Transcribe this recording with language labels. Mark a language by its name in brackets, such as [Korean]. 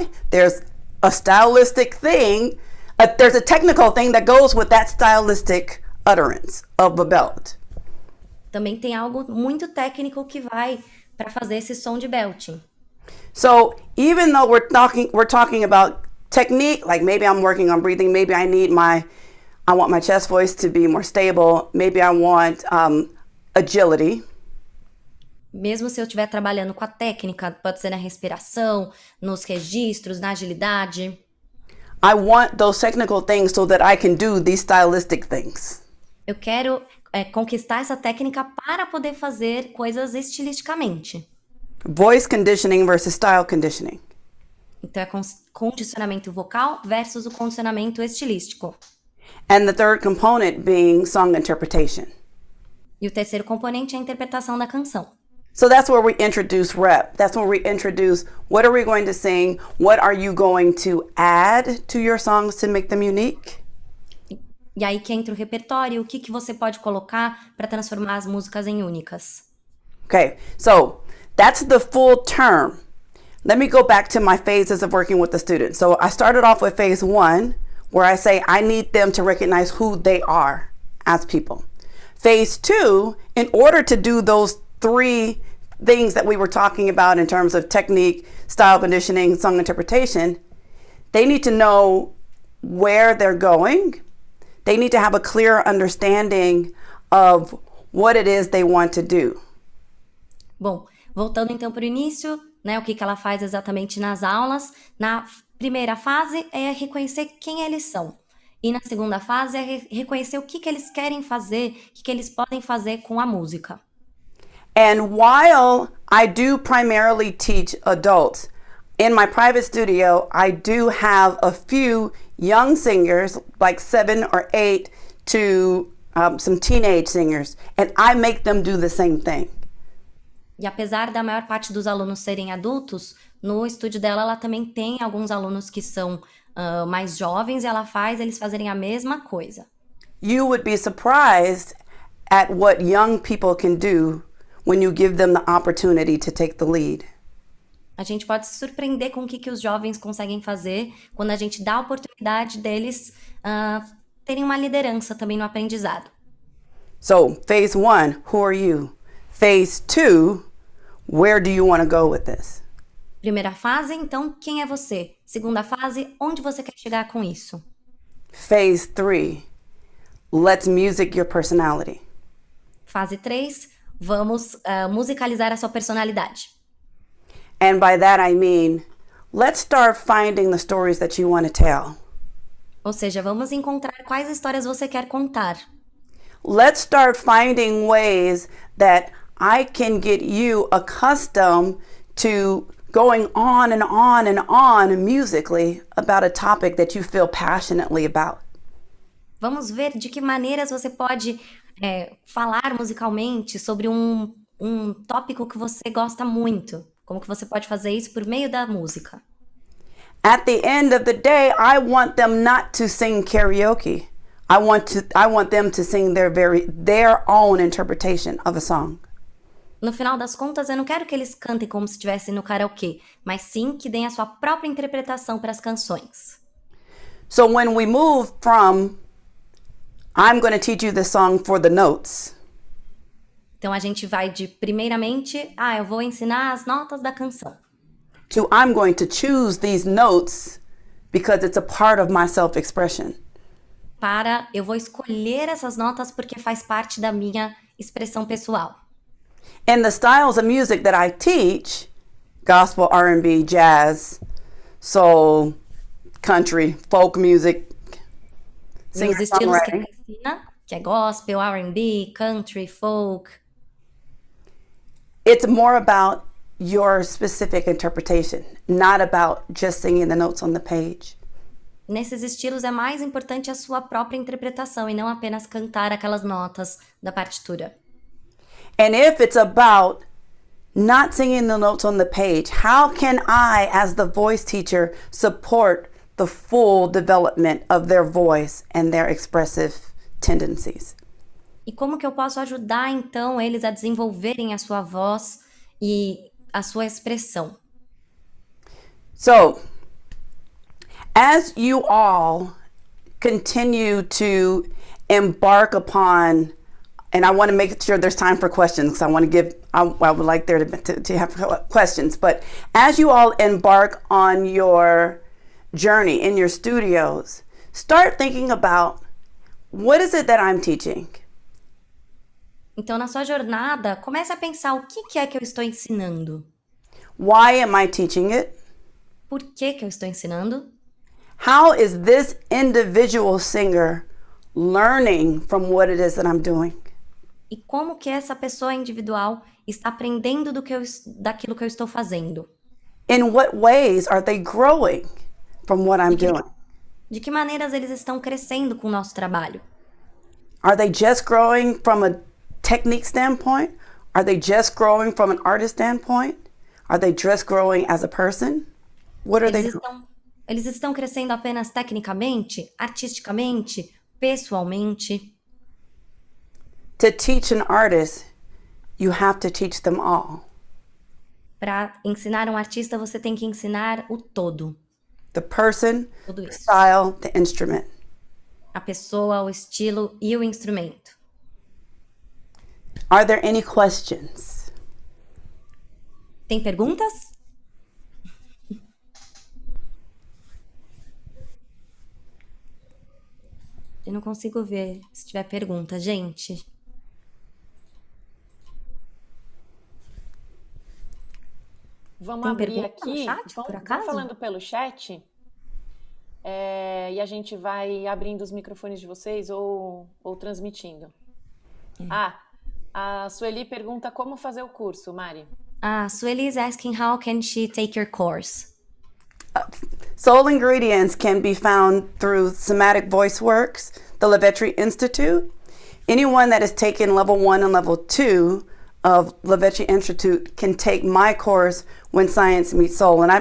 [English] There's a stylistic thing, there's a technical thing that goes with that stylistic utterance of a belt. [Portuguese] Também tem algo muito técnico que vai para fazer esse som de belting. [English] So even though we're talking about technique, like maybe I'm working on breathing, maybe I want my chest voice to be more stable, maybe I want agility. [Portuguese] Mesmo se eu estiver trabalhando com a técnica, pode ser na respiração, nos registros, na agilidade. [English] I want those technical things so that I can do these stylistic things. [Portuguese] Eu quero conquistar essa técnica para poder fazer coisas estilisticamente. [English] Voice conditioning versus style conditioning. [Portuguese] Então é condicionamento vocal versus o condicionamento estilístico. [English] And the third component being song interpretation. [Portuguese] E o terceiro componente é a interpretação da canção. [English] So that's where we introduce rep. That's where we introduce what are we going to sing? What are you going to add to your songs to make them unique? [Portuguese] E aí que entra o repertório, o que você pode colocar para transformar as músicas em únicas. [English] Okay, so that's the full term. Let me go back to my phases of working with the students. So I started off with phase 1, where I say I need them to recognize who they are as people. Phase 2, in order to do those 3 things that we were talking about in terms of technique, style conditioning, song interpretation, they need to know where they're going. They need to have a clear understanding of what it is they want to do. [Portuguese] Bom, voltando então para o início, né, o que ela faz exatamente nas aulas. Na primeira fase é reconhecer quem eles são. E na segunda fase é reconhecer o que eles querem fazer, o que eles podem fazer com a música. [English] And while I do primarily teach adults, in my private studio, I do have a few young singers, like 7 or 8, to some teenage singers, and I make them do the same thing. [Portuguese] E apesar da maior parte dos alunos serem adultos, no estúdio dela ela também tem alguns alunos que são mais jovens e ela faz eles fazerem a mesma coisa. [English] You would be surprised at what young people can do when you give them the opportunity to take the lead. [Portuguese] A gente pode se surpreender com o que os jovens conseguem fazer quando a gente dá a oportunidade deles terem uma liderança também no aprendizado. [English] So, phase 1, who are you? Phase 2, where do you want to go with this? [Portuguese] Primeira fase, então, quem é você? Segunda fase, onde você quer chegar com isso? [English] Phase 3, let's music your personality. [Portuguese] Fase 3, vamos musicalizar a sua personalidade. [English] And by that I mean, let's start finding the stories that you want to tell. [Portuguese] Ou seja, vamos encontrar quais histórias você quer contar. [English] Let's start finding ways that I can get you accustomed to going on and on and on musically about a topic that you feel passionately about. [Portuguese] Vamos ver de que maneiras você pode falar musicalmente sobre um tópico que você gosta muito. Como que você pode fazer isso por meio da música? [English] At the end of the day, I want them not to sing karaoke. I want them to sing their own interpretation of a song. [Portuguese] No final das contas, eu não quero que eles cantem como se estivessem no karaokê, mas sim que deem a sua própria interpretação para as canções. [English] So when we move from I'm going to teach you this song for the notes. [Portuguese] Então a gente vai de primeiramente, eu vou ensinar as notas da canção. [English] To I'm going to choose these notes because it's a part of my self-expression. [Portuguese] Para eu vou escolher essas notas porque faz parte da minha expressão pessoal. [English] And the styles of music that I teach, gospel, R&B, jazz, soul, country, folk music, [Portuguese] Os estilos que ela ensina, que é gospel, R&B, country, folk. [English] It's more about your specific interpretation, not about just singing the notes on the page. [Portuguese] Nesses estilos é mais importante a sua própria interpretação e não apenas cantar aquelas notas da partitura. [English] And if it's about not singing the notes on the page, how can I, as the voice teacher, support the full development of their voice and their expressive tendencies? [Portuguese] E como que eu posso ajudar, então, eles a desenvolverem a sua voz e a sua expressão? [English] So, as you all continue to embark upon, and I want to make sure there's time for questions because I would like there to have questions, but as you all embark on your journey in your studios, start thinking about what is it that I'm teaching? [Portuguese] Então, na sua jornada, comece a pensar o que é que eu estou ensinando. [English] Why am I teaching it? [Portuguese] Por que eu estou ensinando? [English] How is this individual singer learning from what it is that I'm doing? [Portuguese] E como que essa pessoa individual está aprendendo daquilo que eu estou fazendo? [English] In what ways are they growing from what I'm doing? [Portuguese] De que maneiras eles estão crescendo com o nosso trabalho? [English] Are they just growing from a technique standpoint? Are they just growing from an artist standpoint? Are they just growing as a person? What are they doing? [Portuguese] Eles estão crescendo apenas tecnicamente, artisticamente, pessoalmente? [English] To teach an artist, you have to teach them all. [Portuguese] Para ensinar um artista, você tem que ensinar o todo. [English] The person, [Portuguese] Tudo [English] the [Portuguese] isso. [English] style, the instrument. [Portuguese] A pessoa, o estilo e o instrumento. [English] Are there any questions? [Portuguese] Tem perguntas? Eu não consigo ver se tiver pergunta, gente. Vamos Tem abrir pergunta aqui, no chat, por vamos acaso? falando pelo chat, e a gente vai abrindo os microfones de vocês ou transmitindo. A Sueli pergunta como fazer o curso, Mari. [English] Sueli is asking how can she take your course? Soul Ingredients can be found through Somatic Voice Works, the LaVetri Institute. Anyone that has taken level 1 and level 2 of LaVetri Institute can take my course, When Science Meets Soul.